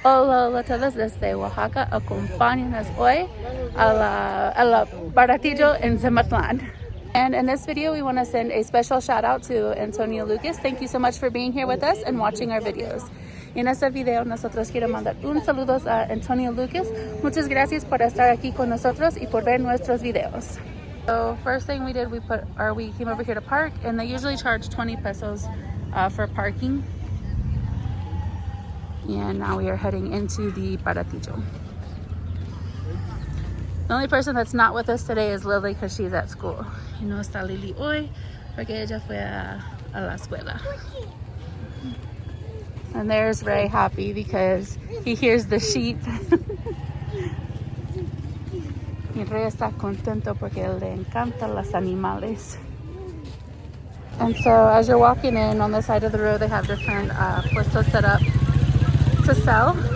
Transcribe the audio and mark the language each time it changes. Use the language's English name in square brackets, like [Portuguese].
[Spanish] Hola, hola a todos desde Oaxaca. Acompáñanos hoy a la Baratillo en Zimatlán. [English] And in this video, we want to send a special shout out to Antonio Lucas. Thank you so much for being here with us and watching our videos. [Spanish] Y en este video, nosotros quiero mandar un saludo a Antonio Lucas. Muchas gracias por estar aquí con nosotros y por ver nuestros videos. [English] So first thing we did, we came over here to park, and they usually charge 20 pesos for parking. And now we are heading into the Baratillo. The only person that's not with us today is Lily because she's at school. [Spanish] Y no está Lily hoy porque ella fue a la escuela. [English] And there's Ray happy because he hears the sheep. [Spanish] Y Ray está contento porque le encantan los animales. [English] And so as you're walking in, on the side of the road, they have different puestos set up to sell.